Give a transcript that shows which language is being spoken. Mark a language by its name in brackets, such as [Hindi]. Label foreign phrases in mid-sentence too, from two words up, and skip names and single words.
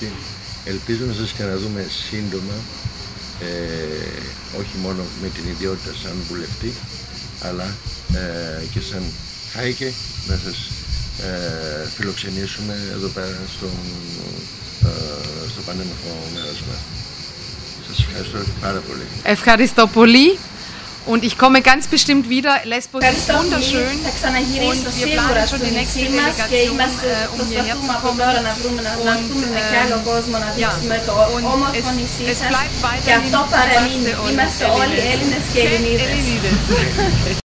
[Greek] Ελπίζω να σας ξαναδούμε σύντομα, όχι μόνο με την ιδιότητα σαν βουλευτή, αλλά και σαν Χάικε να σας φιλοξενήσουμε εδώ πέρα στο πανέμορφο μέρος μας. Σας ευχαριστώ πάρα πολύ. Ευχαριστώ πολύ. [German] Und ich komme ganz bestimmt wieder. Lesbos ist wunderschön. Und wir planen schon die nächste Delegation, um hierher zu kommen. Und es bleibt weiterhin Bastel und Elenides.